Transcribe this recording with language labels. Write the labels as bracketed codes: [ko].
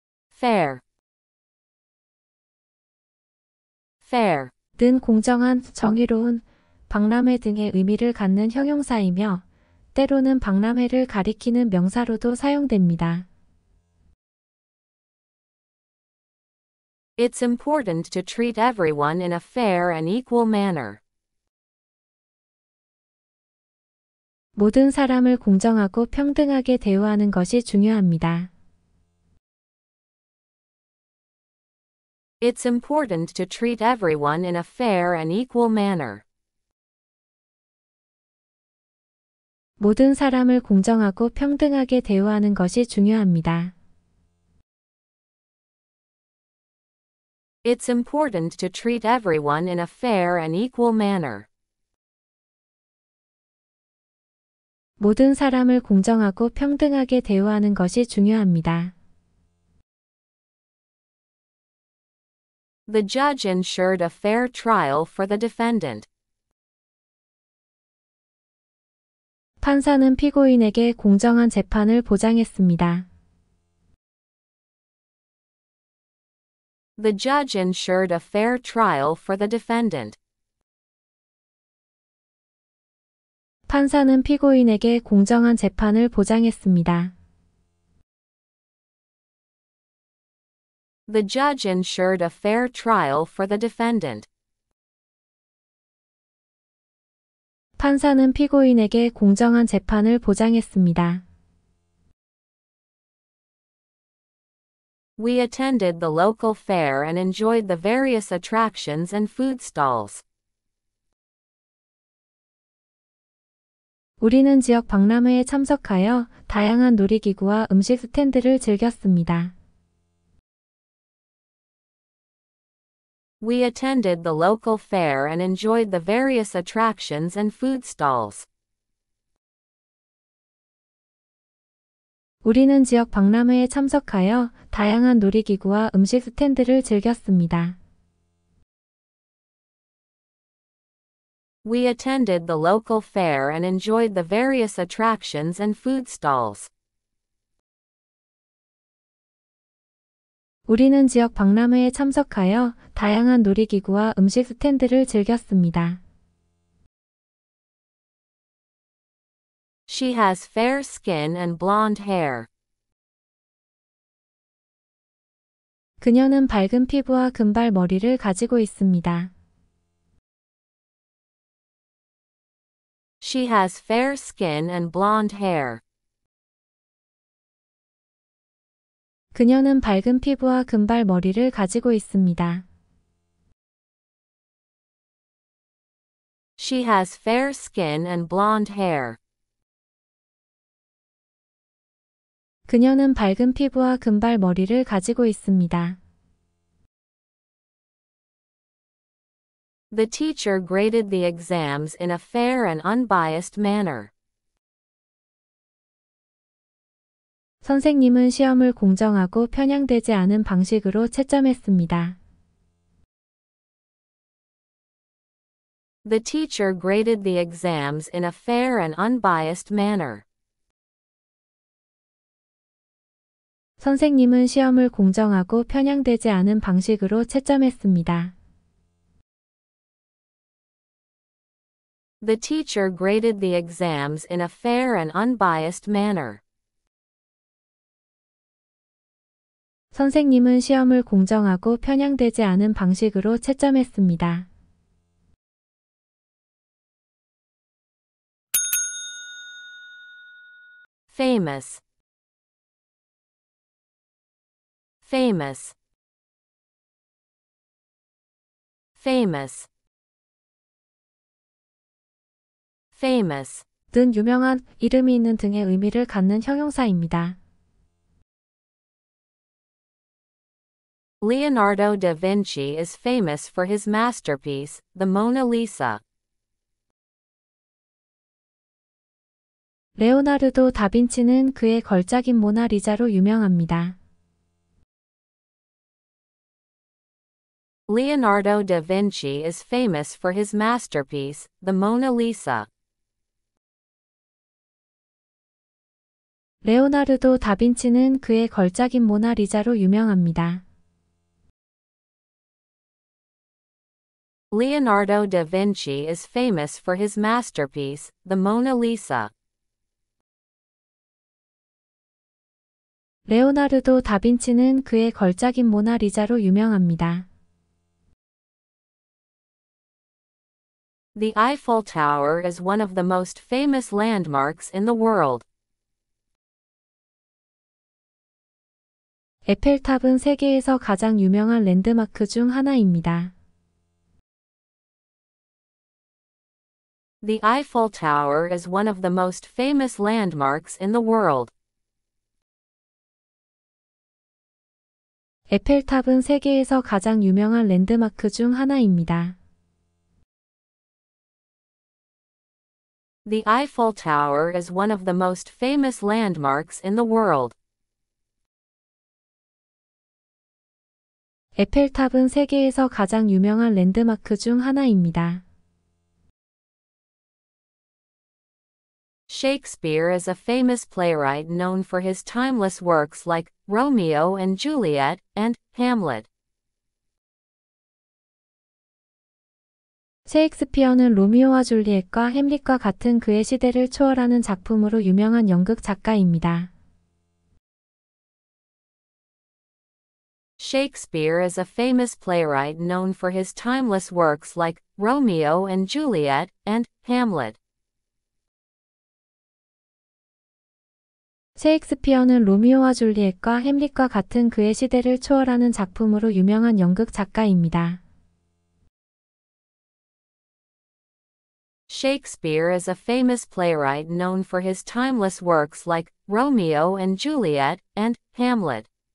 [en] Fair. Fair. [ko] 는 공정한, 정의로운, 박람회 등의 의미를 갖는 형용사이며 때로는 박람회를 가리키는 명사로도 사용됩니다. [en] It's important to treat everyone in a fair and equal manner. [ko] 모든 사람을 공정하고 평등하게 대우하는 것이 중요합니다. [en] It's important to treat everyone in a fair and equal manner. [ko] 모든 사람을 공정하고 평등하게 대우하는 것이 중요합니다. [en] It's important to treat everyone in a fair and equal manner. [ko] 모든 사람을 공정하고 평등하게 대우하는 것이 중요합니다. [en] The judge ensured a fair trial for the defendant. [ko] 판사는 피고인에게 공정한 재판을 보장했습니다. [en] The judge ensured a fair trial for the defendant. [ko] 판사는 피고인에게 공정한 재판을 보장했습니다. [en] The judge ensured a fair trial for the defendant. [ko] 판사는 피고인에게 공정한 재판을 보장했습니다. [en] We attended the local fair and enjoyed the various attractions and food stalls. [ko] 우리는 지역 박람회에 참석하여 다양한 놀이기구와 음식 스탠드를 즐겼습니다. [en] We attended the local fair and enjoyed the various attractions and food stalls. [ko] 우리는 지역 박람회에 참석하여 다양한 놀이기구와 음식 스탠드를 즐겼습니다. [en] We attended the local fair and enjoyed the various attractions and food stalls. [ko] 우리는 지역 박람회에 참석하여 다양한 놀이기구와 음식 스탠드를 즐겼습니다. [en] She has fair skin and blonde hair. [ko] 그녀는 밝은 피부와 금발 머리를 가지고 있습니다. [en] She has fair skin and blonde hair. [ko] 그녀는 밝은 피부와 금발 머리를 가지고 있습니다. [en] She has fair skin and blonde hair. [ko] 그녀는 밝은 피부와 금발 머리를 가지고 있습니다. [en] The teacher graded the exams in a fair and unbiased manner. [ko] 선생님은 시험을 공정하고 편향되지 않은 방식으로 채점했습니다. [en] The teacher graded the exams in a fair and unbiased manner. [ko] 선생님은 시험을 공정하고 편향되지 않은 방식으로 채점했습니다. [en] The teacher graded the exams in a fair and unbiased manner. [ko] 선생님은 시험을 공정하고 편향되지 않은 방식으로 채점했습니다. [en] Famous. Famous. Famous. Famous. [ko] 는 유명한, 이름이 있는 등의 의미를 갖는 형용사입니다. [en] Leonardo da Vinci is famous for his masterpiece, the Mona Lisa. [ko] 레오나르도 다빈치는 그의 걸작인 모나리자로 유명합니다. [en] Leonardo da Vinci is famous for his masterpiece, the Mona Lisa. [ko] 레오나르도 다빈치는 그의 걸작인 모나리자로 유명합니다. [en] Leonardo da Vinci is famous for his masterpiece, the Mona Lisa. [ko] 레오나르도 다빈치는 그의 걸작인 모나리자로 유명합니다. [en] The Eiffel Tower is one of the most famous landmarks in the world. [ko] 에펠탑은 세계에서 가장 유명한 랜드마크 중 하나입니다. [en] The Eiffel Tower is one of the most famous landmarks in the world. [ko] 에펠탑은 세계에서 가장 유명한 랜드마크 중 하나입니다. [en] The Eiffel Tower is one of the most famous landmarks in the world. [ko] 에펠탑은 세계에서 가장 유명한 랜드마크 중 하나입니다. [en] Shakespeare is a famous playwright known for his timeless works like Romeo and Juliet and Hamlet. [ko] 셰익스피어는 로미오와 줄리엣과 햄릿과 같은 그의 시대를 초월하는 작품으로 유명한 연극 작가입니다. [en] Shakespeare is a famous playwright known for his timeless works like Romeo and Juliet and Hamlet. [ko] 셰익스피어는 로미오와 줄리엣과 햄릿과 같은 그의 시대를 초월하는 작품으로 유명한 연극 작가입니다. [en] Shakespeare is a famous playwright known for his timeless works like Romeo and Juliet and Hamlet.